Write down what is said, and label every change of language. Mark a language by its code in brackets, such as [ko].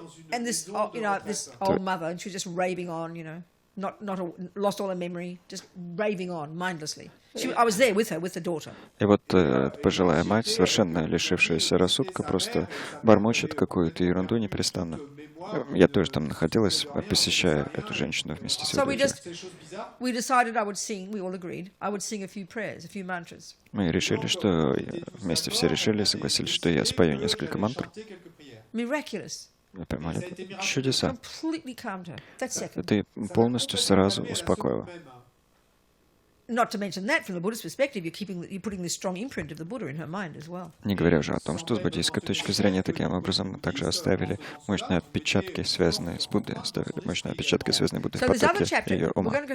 [en] And this old mother, and she was just raving on, lost all her memory, just raving on mindlessly. I was there with her, with the daughter. [ru] И вот пожилая мать, совершенно лишившаяся рассудка, просто бормочет какую-то ерунду непрестанно. Я тоже там находилась, посещая эту женщину вместе с ее дочерью. [en] We decided I would sing, we all agreed, I would sing a few prayers, a few mantras. [ru] Мы решили, что вместе все решили, согласились, что я спою несколько мантр. [en] Miraculous. [ru] Чудеса. [en] Completely calmed her. That second. [ru] Это полностью сразу успокоило. [en] Not to mention that, from the Buddhist perspective, you're putting this strong imprint of the Buddha in her mind as well. [ru] Не говоря уже о том, что с буддийской точки зрения таким образом мы также оставили мощные отпечатки, связанные с Буддой, оставили мощные отпечатки, связанные с Буддой в потоке ее ума.